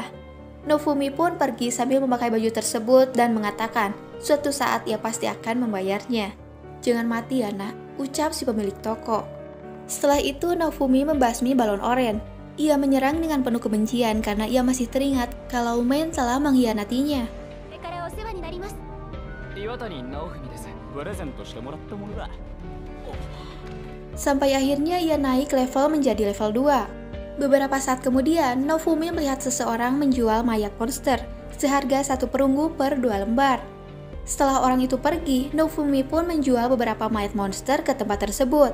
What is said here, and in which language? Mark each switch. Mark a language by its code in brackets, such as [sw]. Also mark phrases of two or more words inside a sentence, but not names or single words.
[id] Naofumi pun pergi sambil memakai baju tersebut dan mengatakan, suatu saat ia pasti akan membayarnya. "Jangan mati ya nak," ucap si pemilik toko. Setelah itu, Naofumi membasmi balon oranye. Ia menyerang dengan penuh kebencian karena ia masih teringat kalau Umen telah mengkhianatinya. [ja] これからお世話になります。岩谷直文です。プレゼントしてもらったものだ。 [id] Sampai akhirnya ia naik level menjadi level 2. Beberapa saat kemudian, Naofumi melihat seseorang menjual mayat monster seharga 1 perunggu per 2 lembar. Setelah orang itu pergi, Naofumi pun menjual beberapa mayat monster ke tempat tersebut.